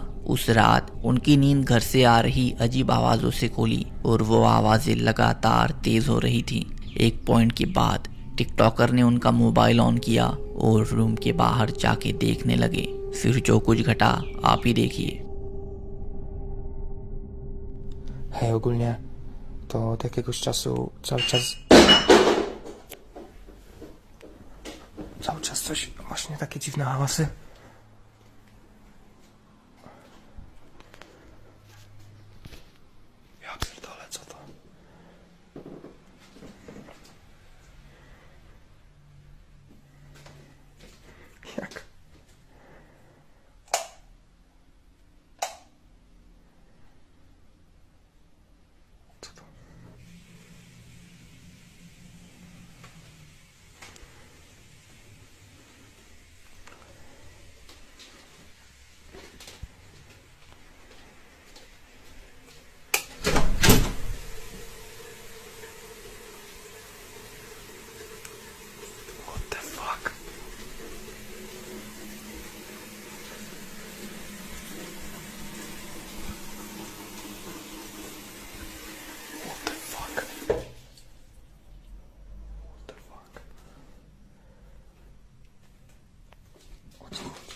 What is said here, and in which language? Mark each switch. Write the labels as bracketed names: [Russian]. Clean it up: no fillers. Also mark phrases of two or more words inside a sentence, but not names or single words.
[Hindi] उस रात उनकी नींद घर से आ रही अजीब आवाजों से खुली और वो आवाजें लगातार तेज हो रही थी। एक पॉइंट के बाद टिकटॉकर ने उनका मोबाइल ऑन किया और रूम के बाहर जाके देखने लगे। फिर जो कुछ घटा आप ही देखिए। [Polish] Hej, ogólnie to od jakiegoś czasu cały czas coś, właśnie takie dziwne hałasy. Ja pierdolę, co to? Jak? Co to? [English] What the fuck? What the fuck? What the fuck? [Polish] O co chodzi?